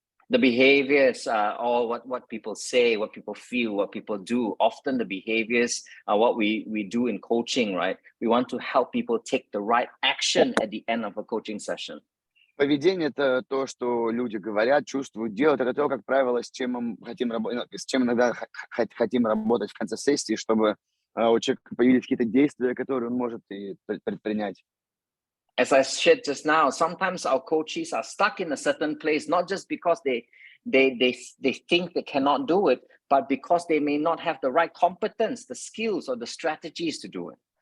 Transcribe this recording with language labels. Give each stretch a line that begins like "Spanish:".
English: The behaviors are all what people say, what people feel, what people do. Often the behaviors are what we do in coaching, right? We want to help people take the right action at the end of a coaching session.
Russian: Поведение – это то, что люди говорят, чувствуют, делают. Это то, как правило, с чем мы хотим работать, с чем иногда хотим работать в конце сессии, чтобы у человека появились какие-то действия, которые он может и предпринять.
English: As I shared just now, sometimes our coaches are stuck in a certain place, not just because they think they cannot do it, but because they may not have the right competence, the skills, or the strategies to do it.